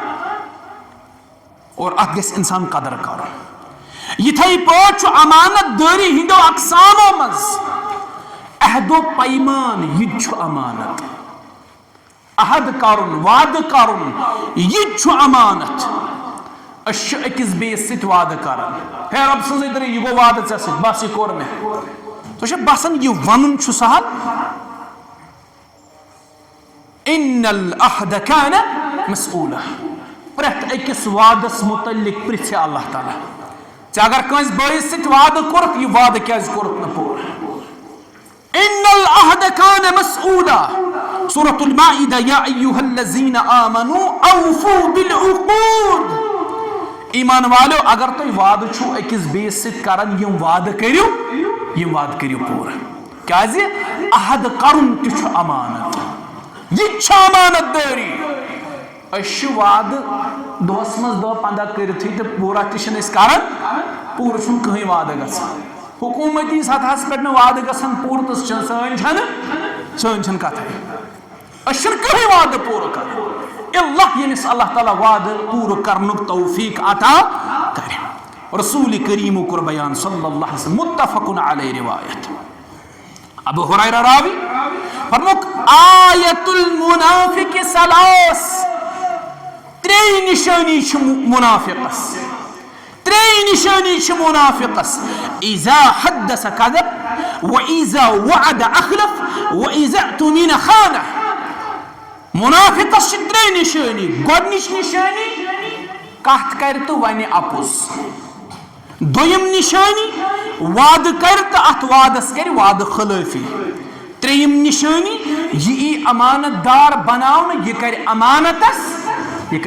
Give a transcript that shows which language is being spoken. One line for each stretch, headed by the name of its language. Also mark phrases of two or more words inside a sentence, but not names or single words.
Kashmiri: اور اتھ گژھِ انسان قدر کرُن یِتھے پٲٹھۍ چھُ امانت دٲری ہٕنٛدیو اقسامو منٛز عہد و پیمان یہِ تہِ چھُ امانت عہد کرن وعدہ کرن یہ چھُ امانت أسۍ چھِ أکِس بیٚیِس سۭتۍ وعدٕ کران ہے رۄب سٕنٛزٕے طرح یہِ گوٚو وعدٕ ژےٚ سۭتۍ بس یہِ کوٚر مےٚ تۄہہِ چھا باسان یہِ وَنُن چھُ سہل
Arabic: ان العہد کان مسئولا
Kashmiri: پرٛٮ۪تھ أکِس وعدس متعلق پرٛژھِ
Arabic: اللہ تعالیٰ
Kashmiri: ژےٚ اگر کٲنٛسہِ بٲیِس سۭتۍ وعدٕ کوٚرُتھ یہِ وعدٕ کیٛازِ کوٚرُتھ نہٕ پوٗرٕ
Arabic: ان العہد کان مسئولا
Kashmiri: سورۃ المائدہ یا
Arabic: ایھا الذین آمنوا اوفوا بالعقود
Kashmiri: ایمان والو اگر تُہۍ وعدٕ چھُو أکِس بیٚیِس سۭتۍ کران یِم وعدٕ کٔرِو پوٗرٕ کیٛازِ عہد کرُن تہِ چھُ امانت یہ چھِ امانت دٲری أسۍ چھِ وعدٕ دۄہس منٛز 10-15 کٔرِتھٕے تہٕ پوٗرٕ تہِ چھِنہٕ أسۍ کران پوٗرٕ چھُنہٕ کٕہٕنۍ وعدٕ گژھان حکوٗمتی سطحس پٮ۪ٹھ نہٕ وعدٕ گژھان پوٗرٕ تہٕ سٲنۍ چھنہٕ کتھٕے أسۍ چھِنہٕ کٕہٕنۍ وعدٕ پوٗرٕ کران اللہ ییٚمِس
Arabic: اللہ تعالیٰ
Kashmiri: وعدٕ پوٗرٕ کرنُک توفیٖق عطا کرِ رسول کریٖمو کوٚر بیان
Arabic: صلی اللہ علیہ وسلم متفقٌ علیہ
Kashmiri: روایت ابو ہریرہ راوی فرموک
Arabic: آیت المنافق ثلاث
Kashmiri: ترٛےٚ نِشٲنی چھِ منافقس
Arabic: اذا حدث كذب واذا وعد اخلف واذا اؤتمن خان
Kashmiri: منافقس چھِ ترٛےٚ نِشٲنی گۄڈنِچ نِشٲنی کتھ کرِ تہٕ ونہِ اپُز دوٚیِم نِشٲنی وعدٕ کرِ تہٕ اتھ وعدس کرِ وعدٕ خلٲفی ترٛیٚیِم نِشٲنی یہِ یی امانت دار بناونہٕ یہِ کرِ امانتس یہِ